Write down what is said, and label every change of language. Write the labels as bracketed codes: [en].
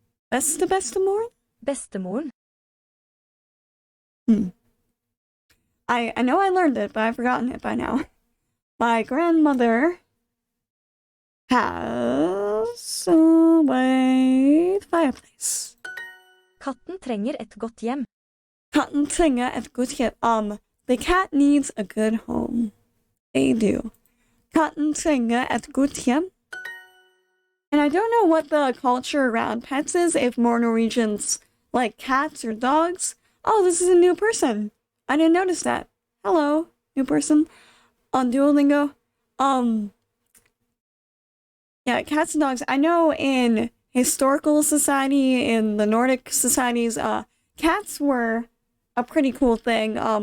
[no] Bestemoren? Bestemoren. [en] I know I learned it, but I've forgotten it by now. My grandmother has a white fireplace. [no] Katten trenger et godt hjem. Katten trenger et godt hjem. [en] the cat needs a good home. They do. [no] Katten trenger et godt hjem. [en] And I don't know what the culture around pets is, if more Norwegians like cats or dogs. Oh, this is a new person. I didn't notice that. Hello, new person. On Duolingo. Yeah, cats and dogs. I know in historical society, in the Nordic societies, cats were a pretty cool thing.